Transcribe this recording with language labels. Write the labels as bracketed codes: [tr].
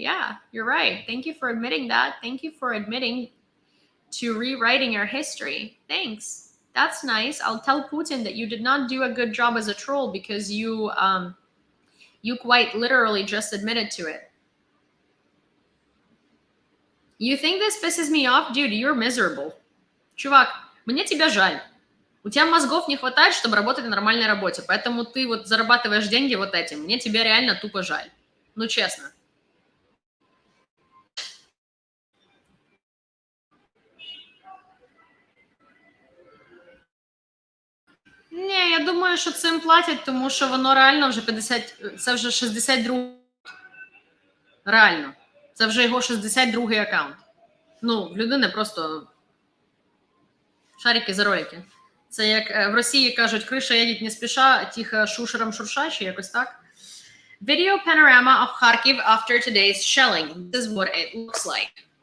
[en] Yeah, you're right. Thank you for admitting that. Thank you for admitting to rewriting our history. Thanks. That's nice. I'll tell Putin that you did not do a good job as a troll because you quite literally just admitted to it. You think this pisses me off? Dude, you're miserable. [ru] Чувак, мне тебя жаль. У тебя мозгов не хватает, чтобы работать на нормальной работе. Поэтому ты вот зарабатываешь деньги вот этим. Мне тебя реально тупо жаль. Ну, честно. [uk] Ні, я думаю, що цим платять, тому що воно реально вже 50... Це вже 62... Реально. Це вже його 62-й аккаунт. Ну, в людини просто шарики за ролики. Це як в Росії кажуть, криша їдеть не спіша, тихо шушером шуршачі, якось так. [en] Video panorama of Kharkiv after today's shelling. This is what it looks like.